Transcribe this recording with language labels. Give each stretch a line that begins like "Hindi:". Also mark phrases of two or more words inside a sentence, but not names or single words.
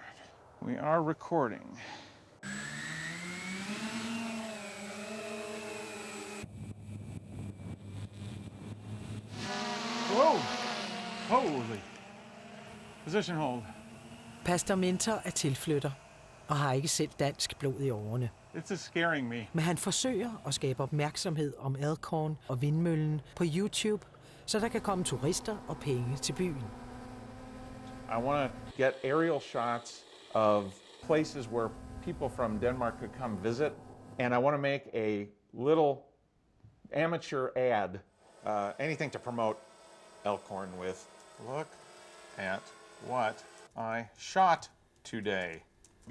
English: We are recording. Whoa! Holy! Position hold.
Danish: Pastor Minter er tilflytter og har ikke selv dansk blod i årene.
English: It's scaring me.
Danish: Men han forsøger at skabe opmærksomhed om Elkhorn og Windmøllen på YouTube, så der kan komme turister og penge til byen.
English: I want to get aerial shots of places where people from Denmark could come visit, and I want to make a little amateur ad, anything to promote Elkhorn with. Look at what I shot today.